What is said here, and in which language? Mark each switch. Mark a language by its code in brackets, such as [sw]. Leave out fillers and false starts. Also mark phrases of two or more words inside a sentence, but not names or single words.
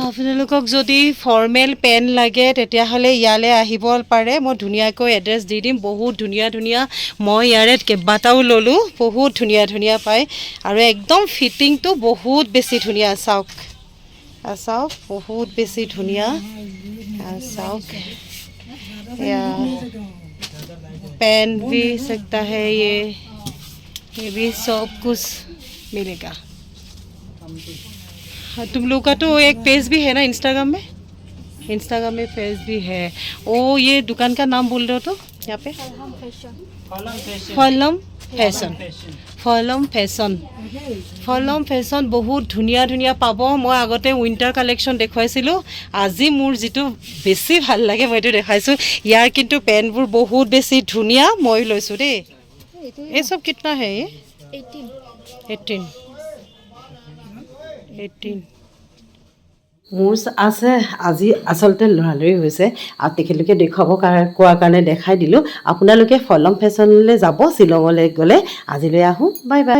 [as] আপোনালোকক যদি [en] formal pant [as] লাগে তেতিয়াহ'লে ইয়ালৈ আহিব পাৰে। মই ধুনীয়াকৈ এড্ৰেছ দি দিম। বহুত ধুনীয়া মই ইয়াৰে কেইবাটাও ল'লোঁ। বহুত ধুনীয়া পায়, আৰু একদম ফিটিংটো বহুত বেছি ধুনীয়া। চাওক বহুত বেছি ধুনীয়া। [hi] চাওক पेन भी सकता है, ये भी सब कुछ मिलेगा। तुम लोग का तो एक पेज भी है ना इंस्टाग्राम में? इंस्टाग्राम में पेज भी है। ओ ये दुकान का नाम बोल रहे हो तो यहाँ पे फलम फैशन फलम फैशन बहुत [as] ধুনীয়া ধুনীয়া পাব মই আগতে [en] winter collection [as] দেখুৱাইছিলোঁ আজি মোৰ যিটো বেছি ভাল লাগে মই এইটো দেখাইছোঁ ইয়াৰ কিন্তু পেণ্টবোৰ বহুত বেছি ধুনীয়া মই লৈছোঁ দেই এই [hi] सब कितना है ये [as] 18 মোৰ আছে আজি আচলতে লৰালৰি হৈছে আৰু তেখেতলোকে দেখুৱাব কোৱাৰ কাৰণে দেখাই দিলোঁ আপোনালোকে ফলম ফেশ্বনলৈ যাব শ্বিলঙলৈ গ'লে আজিলৈ আহোঁ [en] bye bye